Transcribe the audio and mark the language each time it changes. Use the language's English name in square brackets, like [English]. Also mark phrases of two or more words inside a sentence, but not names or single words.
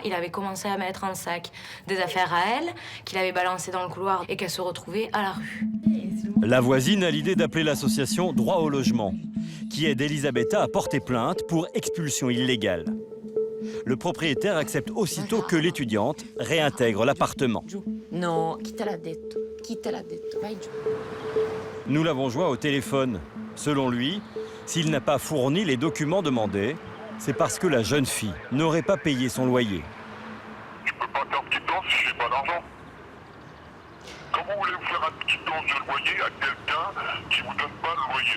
[French] Il avait commencé à mettre en sac des affaires à elle, qu'il avait balancées dans le couloir et qu'elle se retrouvait à la rue. La voisine a l'idée d'appeler l'association Droit au logement, qui aide Elisabetta à porter plainte pour expulsion illégale. Le propriétaire accepte aussitôt que l'étudiante réintègre l'appartement. [Italian] Non, chi te l'ha detto? Chi te l'ha detto? Vai giù. [French] Nous l'avons joint au téléphone. Selon lui, s'il n'a pas fourni les documents demandés, c'est parce que la jeune fille n'aurait pas payé son loyer. Je peux pas faire de quittance si j'ai pas d'argent. Comment voulez-vous faire une quittance de loyer à quelqu'un qui vous donne pas le loyer?